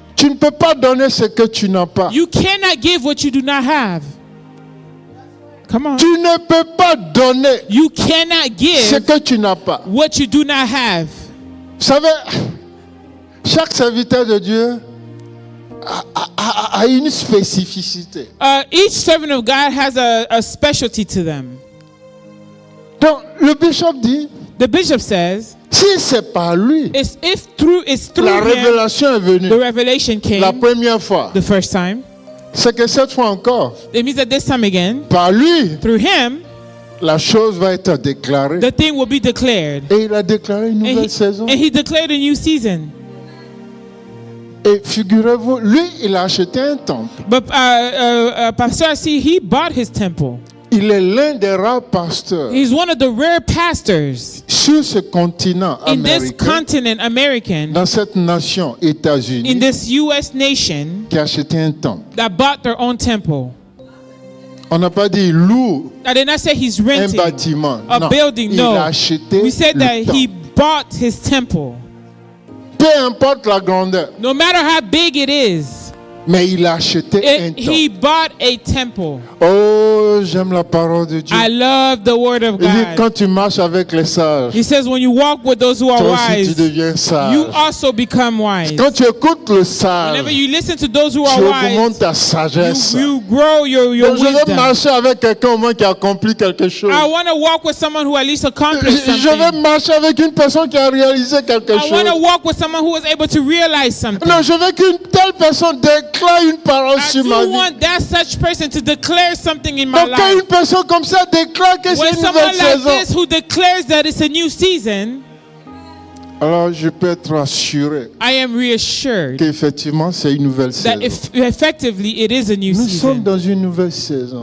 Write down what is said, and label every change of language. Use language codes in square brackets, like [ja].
[fr] tu ne peux pas donner ce que tu n'as pas. [en] you cannot give what you do not have. Come on. [fr] Tu ne peux pas donner [en] You cannot [fr] ce [en] give [fr] que tu n'as pas. [en] what you do not have. [fr] Vous savez, chaque serviteur de Dieu a une spécificité. [en] Each servant of God has a specialty to them. [fr] Donc, le bishop dit, [en] The bishop says, [fr] si c'est par lui, [en] it's through [fr] la [en] him [fr] révélation est venue [en] the revelation [fr] la [en] came [fr] première fois. [en] the first time. [fr] C'est que cette fois encore, [en] It means that this time again, [fr] par lui, [en] through him, [fr] la chose va être déclarée. [en] the thing will be declared. [fr] Et il a déclaré une nouvelle saison. [en] And he declared a new season. [fr] Et figurez-vous, lui, il a acheté un temple. [en] But Pastor Asi, he bought his temple. [fr] Il est l'un des rares pasteurs [en] He's one of the rare pastors [fr] sur ce continent [en] in this continent, American, [fr] dans cette nation [en] in [fr] États-Unis, [en] this U.S. nation [fr] qui a acheté un temple. [en] that bought their own temple. [fr] On n'a pas dit il loue [en] I did not say he's [fr] un [en] renting [fr] bâtiment. [en] a [fr] Non, [en] building. [fr] il [en] No, [fr] a acheté [en] we said [fr] le [en] that he [fr] temple. [en] bought his temple. [fr] Peu importe la grandeur, [en] No matter how big it is, [fr] mais il a acheté un [en] he [fr] temple. [en] bought a temple. [fr] Oh, j'aime la parole de Dieu. [en] I love the word of [fr] Il dit, [en] God. [fr] quand tu marches avec les sages, [en] He says, when you walk with those who are [fr] toi aussi tu [en] wise, [fr] deviens sage. [en] you also become wise. [fr] Quand tu écoutes le sage, [en] Whenever you listen to those who [fr] tu [en] are [fr] augmentes ta sagesse. [en] you grow your [fr] Donc, je veux [en] wisdom. [fr] marcher avec quelqu'un au moins qui a accompli quelque chose. [en] I want to walk with someone who at least accomplished [fr] Je veux [en] something. [fr] marcher avec une personne qui a réalisé quelque [en] I want to [fr] chose. [en] walk with someone who was able to realize something. [fr] Non, je veux qu'une telle personne déclare une parole [en] I [fr] sur [en] do [fr] ma vie. [en] want that such person to declare something in my [fr] Donc, quand [en] life. [fr] une personne comme ça déclare que c'est [en] When [fr] une [en] someone [fr] nouvelle [en] like [fr] saison, [en] this who declares that it's a new season, [fr] alors je peux être assuré [en] I am reassured [fr] qu'effectivement c'est une nouvelle [en] that [fr] saison. [en] effectively it is a new [fr] Nous sommes [en] season. [fr] dans une nouvelle saison.